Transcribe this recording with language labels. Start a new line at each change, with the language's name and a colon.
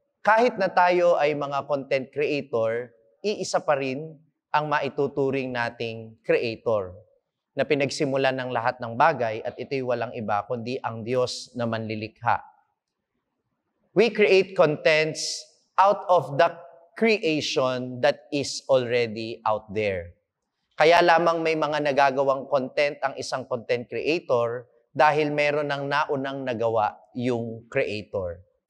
Filipino: kahit na tayo ay mga content creator, iisa pa rin ang maituturing nating creator na pinagsimulan ng lahat ng bagay at ito'y walang iba kundi ang Diyos na manlilikha.
English: We create contents out of the creation that is already out there.
Filipino: Kaya lamang may mga nagagawang content ang isang content creator dahil meron ng naunang nagawa yung creator.